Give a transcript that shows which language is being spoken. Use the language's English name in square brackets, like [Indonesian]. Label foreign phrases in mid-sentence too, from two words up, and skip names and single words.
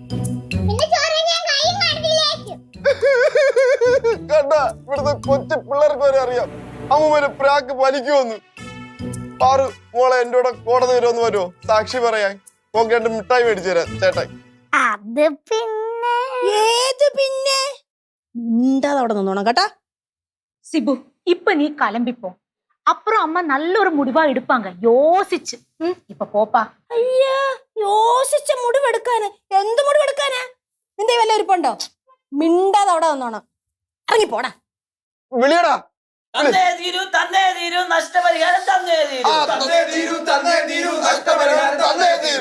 [Malayalam] കണ്ട, ഇവിടുത്തെ കൊച്ചു പിള്ളേർക്ക് വരെ അറിയാം അമ്മൂമ്മേനെ പ്രാക്ക് വലിക്കുമെന്ന്. പാറു മോളെ എന്റെ കൂടെ കോടതി വരുമെന്ന് വരുമോ സാക്ഷി പറയാൻ? നോക്കി 2 മിഠായി മേടിച്ചു തരാം ചേട്ടായി. അത് പിന്നെ ഏത് പിന്നെ മിണ്ടാതെ അവിടെ നിന്നോണം കേട്ടാ. [Tamil] சிபு, இப்ப நீ கிளம்பிப்போ. அப்புறம் அம்மா நல்ல ஒரு முடிவா எடுப்பாங்க யோசிச்சு. இப்ப போப்பா. [Malayalam] അയ്യാ, [Tamil] யோசிச்ச முடிவெடுக்கான். [Malayalam] എന്ത് മുടിവെടുക്കാനാ? നിന്റെ വല്ല ഇരിപ്പുണ്ടോ? മിണ്ടാതെ അവിടെ നിന്നോണം. ഇറങ്ങി പോടാ. വിളിയടാ. തന്നേ തീരൂ നഷ്ടപരിഹാരം തന്നേ തീരൂ. തന്നേ തീരൂ നഷ്ടപരിഹാരം തന്നേ തീരൂ.